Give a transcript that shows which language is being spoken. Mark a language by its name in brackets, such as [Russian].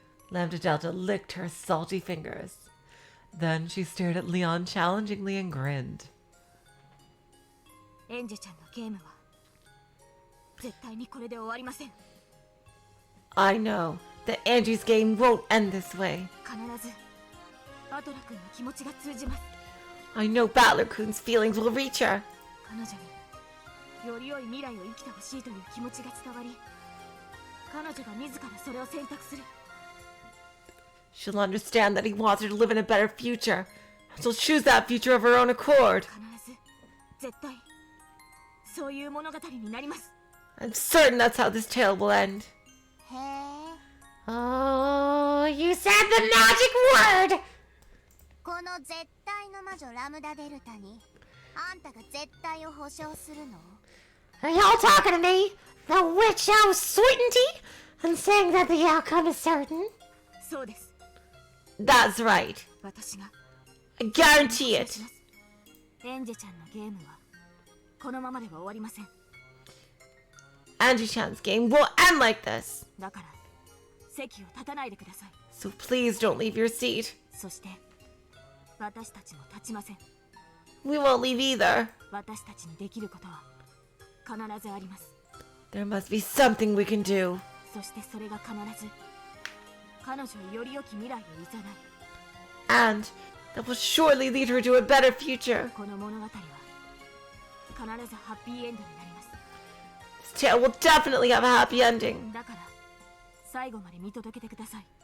[English] Lambda Delta licked her salty fingers. Then she stared at Leon challengingly and grinned. [Japanese] エンジェちゃんのゲームは絶対にこれで終わりません。 [English] I know that Angie's game won't end this way. [Japanese] 必ずバトラ君の気持ちが通じます。 [English] I know Battler-kun's feelings will reach her. [Japanese] 彼女により良い未来を生きてほしいという気持ちが伝わり、彼女が自らそれを選択する。 [English] She'll understand that he wants her to live in a better future. She'll choose that future of her own accord. [Japanese] 必ず絶対そういう物語になります。 [English] I'm certain that's how this tale will end. [Japanese] へえ。 [English] Oh, you said the magic word! [Japanese] この絶対の魔女ラムダデルタにあんたが絶対を保証するの? [English] Are y'all talking to me? The witch of certainty? And saying that the outcome is certain? [Japanese] そうです。 [English] That's right. [Japanese] 私が [English] I guarantee it. [Japanese] エンジェちゃんのゲームはこのままでは終わりません。 [English] Angie-chan's game won't end like this. [Japanese] だから席を立たないでください。 [English] So please don't leave your seat. [Japanese] そして私たちも立ちません。 [English] We won't leave either. [Japanese] 私たちにできることは必ずあります。 [English] There must be something we can do. [Japanese] そしてそれが必ず彼女をより良き未来へ誘い、 [English] And that will surely lead her to a better future. [Japanese] この物語は必ずハッピーエンドになります。 [English] This tale will definitely have a happy ending. [Japanese] だから最後まで見届けてください。